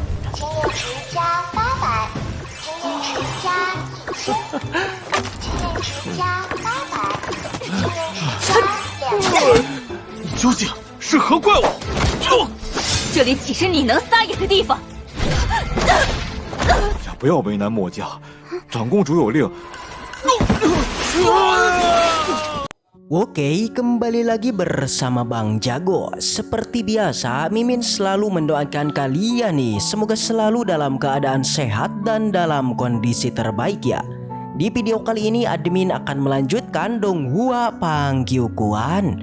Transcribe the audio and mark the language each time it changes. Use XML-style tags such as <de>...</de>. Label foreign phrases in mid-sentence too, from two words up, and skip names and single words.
<zh>今日值加800，今日值加1000，今日值加800，今日值加2000。究竟是何怪物？这里岂是你能撒野的地方？也不要为难墨家，长公主有令。</zh> <id>Oke, kembali lagi bersama Bang Jago. Seperti biasa, Mimin selalu mendoakan kalian nih, semoga selalu dalam keadaan sehat dan dalam kondisi terbaik ya. Di video kali ini admin akan melanjutkan Donghua Pangkyukuan.</id>